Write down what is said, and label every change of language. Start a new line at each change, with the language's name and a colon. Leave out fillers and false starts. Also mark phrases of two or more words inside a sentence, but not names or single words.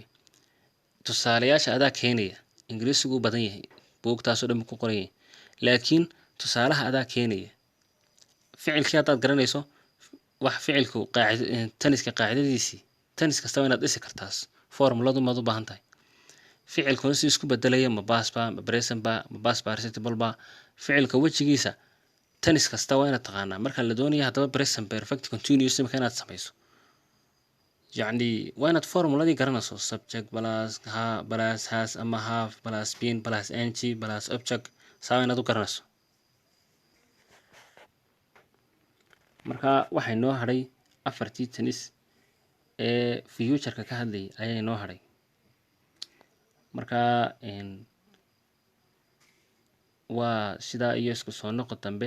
Somali: Tusaalayaasha adaa keenaya, ingiriisigu u badan yahay, buugtaasoo dhan ku qoran yahay, laakiin tusaalaha adaa keenaya. ficilkii haddaad garanayso wax ficilku taniska qaacidadiisii, tanis kastaba inaad dhisi kartaas formuladu maad u baahan tahay. ficilkuna si isku bedelaya ma past ba, ma present ba, ma
English: past participle
Somali: ba. ficilka wejigiisa tanis kasta waa inaad taqaanaa. Marka la doonayo haddaba
English: present perfect continuous
Somali: imika inaad samayso, yacni waa inaad formuladii garanayso.
English: subject plus plus has ama have plus been plus ing plus object,
Somali: saa inaad u garanayso. marka waxay noo hadhay afartii tanis ee future-ka ka hadlayay ayay noo hadhay. marka waa sidaa iyo isku soo noqo dambe.